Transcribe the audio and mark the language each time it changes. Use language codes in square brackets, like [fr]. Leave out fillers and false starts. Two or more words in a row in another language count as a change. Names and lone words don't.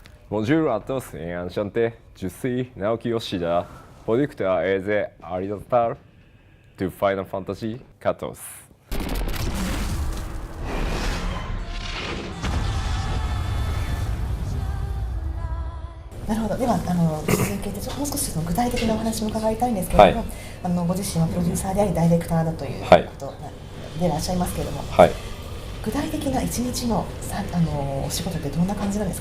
[fr] Bonjour à tous et enchanté. Je suis Naoki Yoshida, producteur et réalisateur de Final Fantasy XIV. [ja] なるほど。では続けてもう少しその具体的なお話も伺いたいんですけれども、ご自身はプロデューサーでありダイレクターだということでいらっしゃいますけれども、具体的な一日のお仕事ってどんな感じなんですか？